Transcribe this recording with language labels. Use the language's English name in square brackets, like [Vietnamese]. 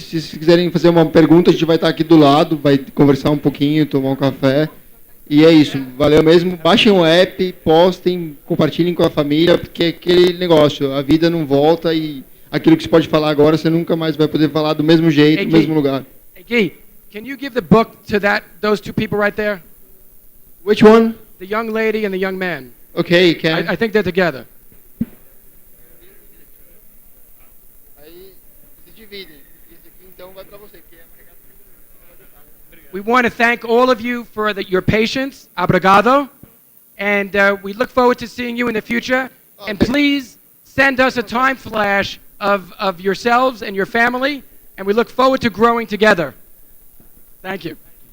[Portuguese] Se vocês quiserem fazer uma pergunta, a gente vai estar aqui do lado, vai conversar um pouquinho, tomar um café. E é isso. Valeu mesmo. Baixem o app, postem, compartilhem com a família, porque é aquele negócio, a vida não volta e aquilo que você pode falar agora, você nunca mais vai poder falar do mesmo jeito, no mesmo lugar. [English] Hey, Guy, can you give the book to those two people right there? Which one? The young lady and the young man. Okay, can. I think they're together. [Portuguese] Aí se dividem. Esse aqui então vai para você, que é [English] We want to thank all of you for your patience. Obrigado. And we look forward to seeing you in the future. And please send us a time flash of yourselves and your family. And we look forward to growing together. Thank you.